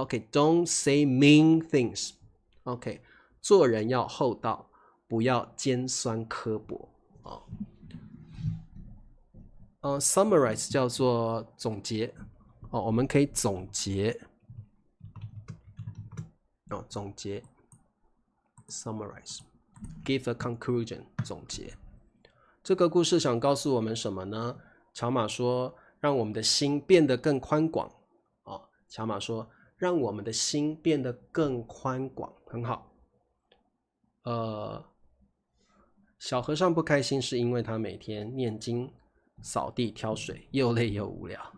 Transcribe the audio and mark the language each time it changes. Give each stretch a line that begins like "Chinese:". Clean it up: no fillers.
English: don't say mean things。
Chinese: 做人要厚道，不要尖酸刻薄summarize 叫做总结我们可以总结总结 ，
English: summarize，give a conclusion，
Chinese: 总结。这个故事想告诉我们什么呢？乔玛说，让我们的心变得更宽广。乔玛说，让我们的心变得更宽广，很好。小和尚不开心是因为他每天念经、扫地、挑水，又累又无聊。